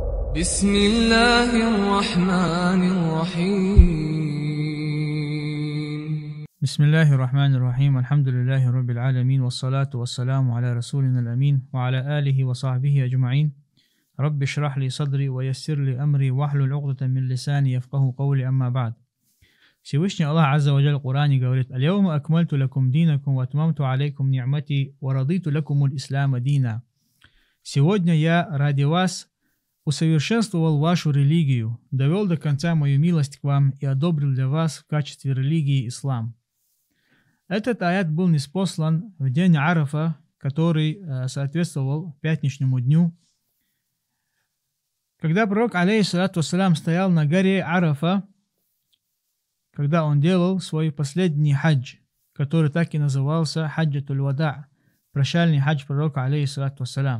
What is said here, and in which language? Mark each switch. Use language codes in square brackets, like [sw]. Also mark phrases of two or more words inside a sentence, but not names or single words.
[ar] بسم الله الرحمن الرحيم. بسم الله الرحمن الرحيم. الحمد لله رب العالمين، والصلاة والسلام على رسولنا الأمين وعلى آله وصحبه أجمعين. رب اشرح لي صدري ويسر لي أمري واحلل عقدة من لساني يفقه قولي. أما بعد. [ru] Всевышний Аллах [ar] عز وجل [ru] в Коране говорит: [ar] «اليوم أكملت لكم دينكم وأتممت عليكم نعمتي ورضيت لكم الإسلام دينا». [ru] Сегодня я ради вас усовершенствовал вашу религию, довел до конца мою милость к вам и одобрил для вас в качестве религии ислам. Этот аят был ниспослан в день Арафа, который соответствовал пятничному дню, когда пророк, [ar] عليه الصلاة والسلام, [ru] стоял на горе Арафа, когда он делал свой последний хадж, который так и назывался [ar] حجة الوداع, [ru] прощальный хадж пророка, [ar] عليه الصلاة والسلام.